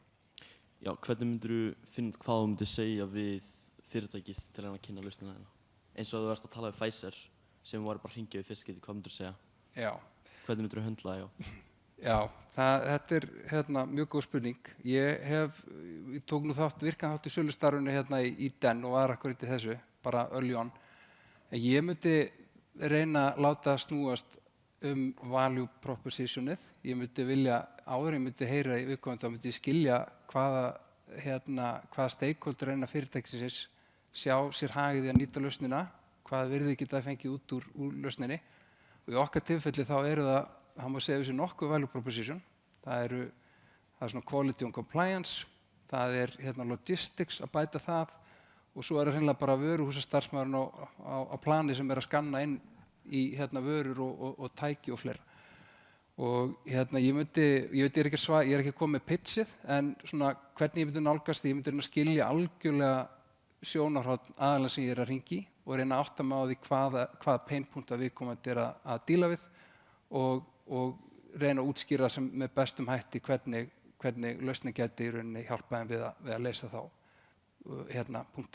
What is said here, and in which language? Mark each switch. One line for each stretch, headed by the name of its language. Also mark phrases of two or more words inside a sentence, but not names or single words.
Icelandic: Já, hvernig myndir þú finna út hvað þú myndir segja við fyrirtækið til að kynna lausnina hérna? Eins og þú ert að tala við Pfizer sem var bara að hringja við fyrst getið, hvað myndir þú segja? Já. Hvernig myndir þú höndla það, já? Já, þetta er mjög góð spurning. Ég tók nú virkan þátt í sölustarfinu í Den og var akkurat í þessu, bara
English: early on.
Icelandic: En ég myndi reyna að láta snúast
English: value propositionið.
Icelandic: Ég myndi vilja, áður en ég myndi heyra í viðkomandi, þá myndi ég skilja hvaða stakeholder innan fyrirtækisins sjá sér hagið í að nýta lausnina, hvað virði geta fengið út úr lausninni. Og í okkar tilfelli þá það má segja þessi nokkuð
English: value proposition.
Icelandic: Það er svona
English: quality and compliance,
Icelandic: það er logistics að bæta það og svo það hreinlega bara vöruhúsastarfsmaðurinn á plani sem að skanna inn í vörur og tæki og fleira. Og ég er ekki að koma með pitchið, en svona hvernig ég myndi nálgast því, ég myndi reyna að skilja algjörlega sjónarhorn aðalega sem ég er að hringja í og reyna að átta mig á því hvaða painpunta viðkomandi er að díla við og reyna að útskýra sem með bestum hætti hvernig lausnin geti í rauninni hjálpa þeim við að leysa þá punkta.